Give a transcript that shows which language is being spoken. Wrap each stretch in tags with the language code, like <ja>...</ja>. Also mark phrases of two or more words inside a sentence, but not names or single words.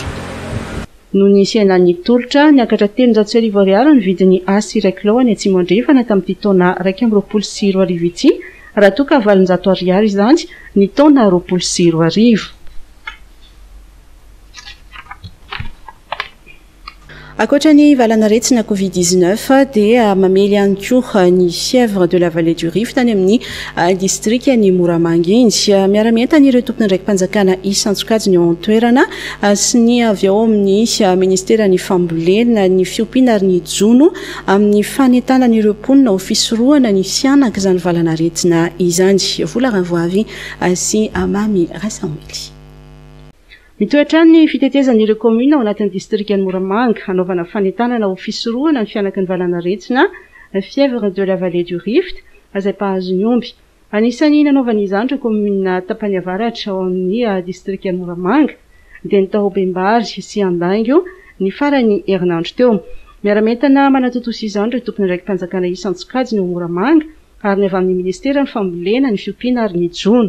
<mg>no nisena ny tolotra niakatra 300 ariary ny vidin'ny asira kilao any Antsimandrefana tamin'ity taona 1,24 ity raha toa ka 900 ariary izany ny taona 20 Akoatra ny valanaretsina Covid-19 dia mamely ihany koa ny</mg> <fr>fièvre de la vallée du</fr> <mg>Rift tany amin'ny district ny Moramanga iny miara-mientana ireo tompony ndraiky mpanjakana isan-tsokajy ny ao an-toerana sy ny avy ao amin'ny ministera ny fambolena ny fiompiana ary ny jono amin'ny fanentanan'ireo mponina ho fisorohana ny fianaka izany valanaretsina izany vola ravoavy sy Amamy Rasamely. Mitoetra ny fitetezan'ireo commune ao anatin'ny district ny Moramanga hanaovana fanentanana ho fisorohana ny fianaka ny valanaretsina</mg> <fr>fièvre de la vallée du Rift</fr> <mg>izay mpahazo ny omby. Anisan'ny nanaovana izany ireo commune tapany avaratra ao amin'ny district ny Moramanga dia ny Tahobembary sy Andango ny farany herinandro teo. Miara-mientana manatotosa izany ireo tompony ndraiky mpanjakana isan-tsokajy ny Moramanga ary ny avy amin'ny ministera ny fambolena ny fiompiana ary ny jono.</mg>